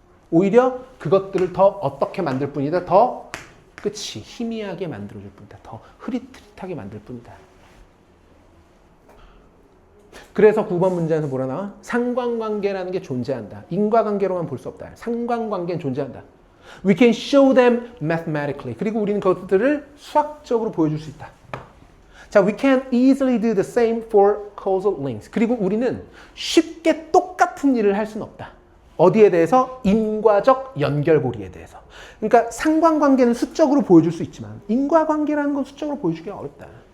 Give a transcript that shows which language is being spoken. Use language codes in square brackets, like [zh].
[ko] 오히려 그것들을 더 어떻게 만들 뿐이다. 더 그치? 희미하게 만들어줄 뿐이다. 더 흐릿흐릿하게 만들 뿐이다. 그래서 9번 문장에서 뭐라 나와? 상관관계라는 게 존재한다. 인과관계로만 볼 수 없다. 상관관계는 존재한다. [en] We can show them mathematically. [ko] 그리고 우리는 그것들을 수학적으로 보여줄 수 있다. [en] 자, we can easily do the same for causal links. [ko] 그리고 우리는 쉽게 똑같은 일을 할 수는 없다. 어디에 대해서? 인과적 연결고리에 대해서. 그러니까 상관관계는 수적으로 보여줄 수 있지만 인과관계라는 건 수적으로 보여주기가 어렵다.